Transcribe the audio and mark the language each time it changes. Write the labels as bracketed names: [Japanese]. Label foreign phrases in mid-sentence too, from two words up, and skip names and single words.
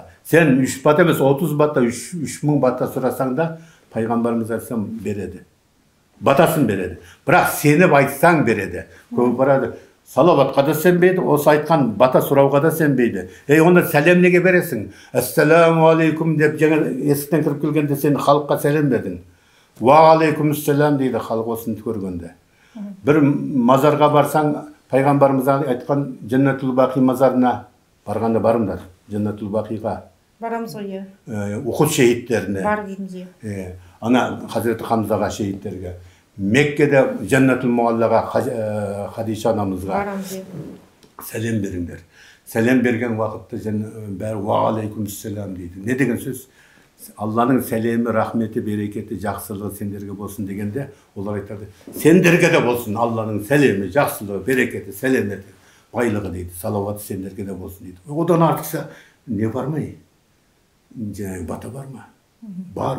[Kazakh] Сен 3 бата емес, 30 бата, 3000 бата сұрасаң да, пайғамбарымыз айтсам береді. Батасын береді. Бірақ сеніп айтсаң береді. Көп барады. Салаватқа да сенбейді, осы айтқан бата сұрауға да сенбейді. Онда сәлем неге бересің? [Arabic] السلام عليكم [Kazakh] деп жаңа есіктен кіріп келгенде сен халыққа сәлем бердің. [Arabic] وعليكم السلام [Kazakh] дейді халық осыны көргенде. Бір мазарға барсаң, пайғамбарымыз айтқан Джаннатул Бақи мазарына барғанда барыңдар. Джаннатул Бақиға. Барамыз ғой. Ухуд шейіттеріне. Бар дейміз. Ана Хазіреті Хамзаға шейіттерге. Меккеде Жаннатул Муаллаға Хадиша анамызға сәлем беріңдер. Сәлем берген уақытта бәрі [Arabic] وعليكم السلام [Kazakh] дейді. Не деген сөз? Алланың сәлемі, рахметі, берекеті, жақсылығы сендерге болсын дегенде, олар айтады: сендерге де болсын Алланың сәлемі, жақсылығы, берекеті, сәлеметі, байлығы дейді. Салауаты сендерге де болсын дейді. Одан артықса не бар ма? Жаңағы бата бар ма? Бар.